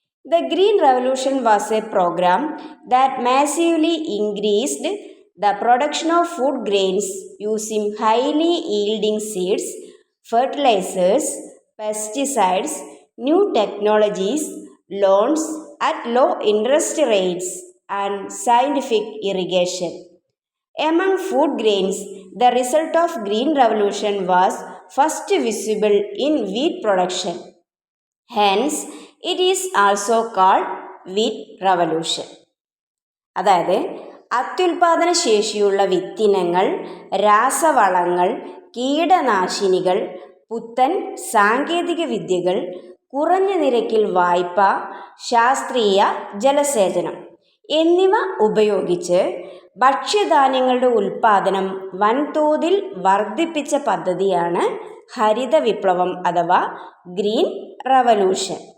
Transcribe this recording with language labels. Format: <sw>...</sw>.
<en>The green revolution was a programme that massively increased the production of food grains using highly yielding seeds, fertilisers, pesticides, new technologies, loans at low interest rates, and scientific irrigation. Among food grains, the result of Green Revolution was first visible in wheat production. Hence, it is also called wheat revolution.</en> <ml>അതായത് അത്യുൽപാദന ശേഷിയുള്ള വിത്തിനങ്ങൾ, രാസവളങ്ങൾ, കീടനാശിനികൾ, പുത്തൻ സാങ്കേതിക വിദ്യകൾ, കുറഞ്ഞ നിരക്കിൽ വായ്പ, ശാസ്ത്രീയ ജലസേചനം എന്നിവ ഉപയോഗിച്ച് ഭക്ഷ്യധാന്യങ്ങളുടെ ഉൽപ്പാദനം വൻതോതിൽ വർദ്ധിപ്പിച്ച പദ്ധതിയാണ് ഹരിത വിപ്ലവം അഥവാ ഗ്രീൻ റവല്യൂഷൻ.</ml>